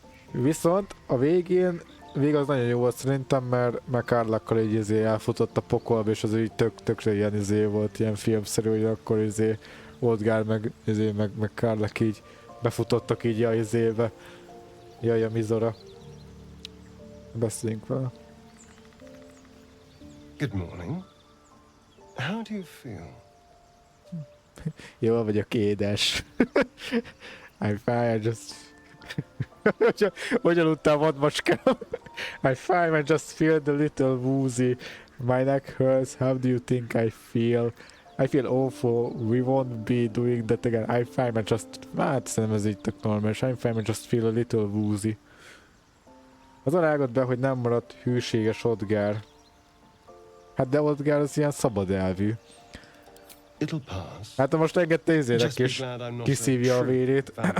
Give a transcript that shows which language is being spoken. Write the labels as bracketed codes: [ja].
[hu] Viszont a végén az nagyon jó volt szerintem, mert Karlakkal így elfutott a pokolba, és az így tökre ilyen volt, ilyen filmszerű, hogy akkor Odgár meg Karlach így befutottak így a Jaj, a Mizora. Beszéljünk vele. [en] Good morning. How do you feel? [hu] Jól vagyok, édes. [en] I'm fine, I just... [hu] Hogy aludtál, vadmacskám? [en] I'm fine, I just feel a little woozy. My neck hurts, how do you think I feel? I feel awful, we won't be doing that again. I'm fine, I just... [hu] Hát szerintem ez így tök normális. [en] I'm fine, I just feel a little woozy. [hu] Az rágott be, hogy nem maradt hűséges Odgár. Hát de Odgár az ilyen szabad elvű. Hát most engedte izének is, kiszívja a vérét.